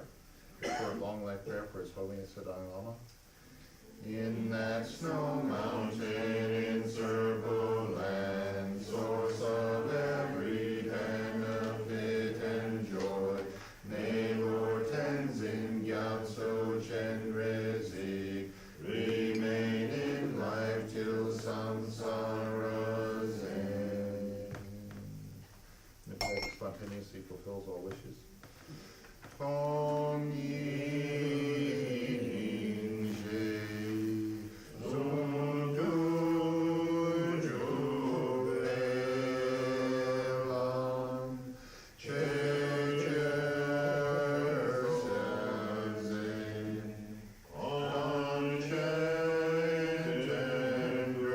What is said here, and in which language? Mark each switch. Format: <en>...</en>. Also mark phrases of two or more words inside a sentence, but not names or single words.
<en>For a long life prayer for His Holiness the Dalai Lama. In that snow mountain encircled land, source of every benefit and joy, may Lord Tenzin Gyatso Chen Rezik remain in life till samsara's end. And if that spontaneously fulfills all wishes. Om Yin Je Zum Du Ju Velam Che Che Sen On Chen Ten</en>